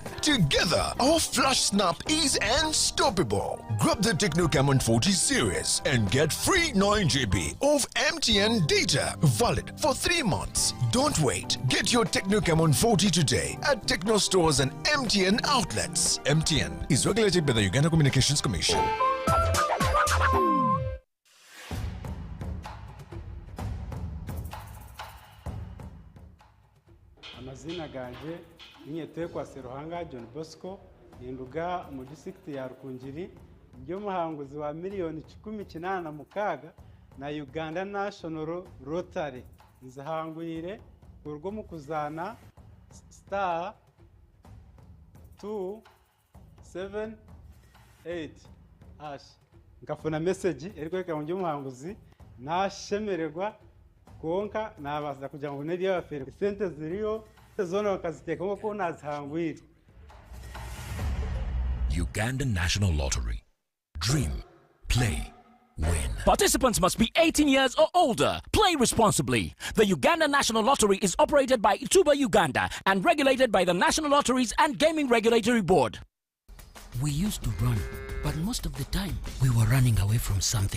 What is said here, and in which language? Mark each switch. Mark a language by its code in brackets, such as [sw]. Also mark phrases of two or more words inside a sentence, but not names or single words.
[en] Together, our flash snap is unstoppable. Grab the Techno Camon 40 series and get free 9 GB of MTN data, valid for 3 months. Don't wait. Get your Techno Camon 40 today at Techno stores and MTN outlets. MTN is regulated by the Uganda Communications Commission. [nyn] Amazina ganje Inyetekwa Seruhanga John Bosco Ninduga mu district ya Rukungiri byo muhanguzi wa miliyoni 18 na Uganda National Rotary nzahangwire urwo mu kuzana star 278 hash ngafuna message eriko ka mu muhanguzi nashemererwa konka nabaza kugira ngo nediye bafere sente ziriyo zona bakaziteka ngo nazihangwire. [en] Uganda National Lottery. Dream, play, win. Participants must be 18 years or older. Play responsibly. The Uganda National Lottery is operated by Ituba Uganda and regulated by the National Lotteries and Gaming Regulatory Board. We used to run, but most of the time we were running away from something.